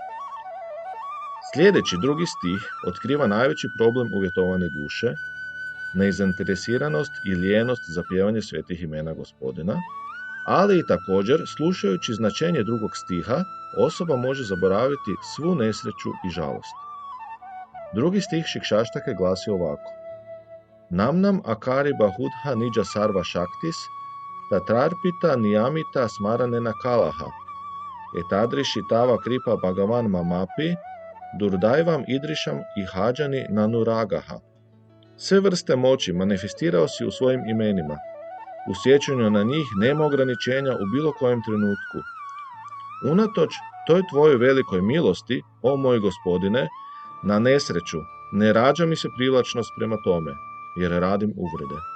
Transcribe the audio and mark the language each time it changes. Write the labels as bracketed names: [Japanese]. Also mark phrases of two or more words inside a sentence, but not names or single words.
[Croatian] Sljedeći drugi stih otkriva najveći problem uvjetovane duše, nezainteresiranost i lijenost za pjevanje svetih imena gospodina, ali i također, slušajući značenje drugog stiha, osoba može zaboraviti svu nesreću i žalost. Drugi stih šikšaštake glasi ovako. [Sanskrit] Namnam akari bahudha nidža sarva shaktis, tatrarpita niyamita smaranena kalaha, etadriši tava kripa bhagavan mamapi, durdaivam idrišam i hađani nanuragaha. [Croatian] Sve vrste moći manifestirao si u svojim imenima. U sjećanju na njih nema ograničenja u bilo kojem trenutku. Unatoč toj tvojoj velikoj milosti, o moj gospodine, na nesreću ne rađa mi se privlačnost prema tome, jer radim uvrede.